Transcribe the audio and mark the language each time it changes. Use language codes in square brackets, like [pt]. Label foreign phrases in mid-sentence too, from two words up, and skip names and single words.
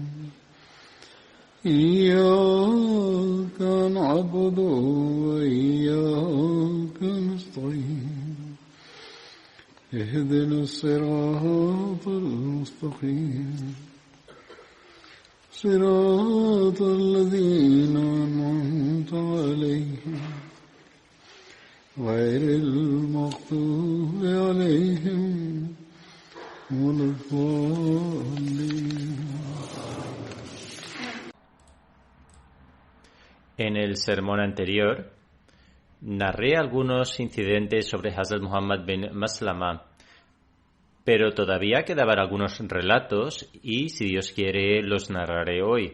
[ar] إياك نعبد وإياك نستعين اهدنا الصراط المستقيم صراط الذين أنعمت عليهم غير المغضوب عليهم ولا الضالين. [es] En el sermón anterior narré algunos incidentes sobre Hazrat Muhammad bin Maslama, pero todavía quedaban algunos relatos y, si Dios quiere, los narraré hoy.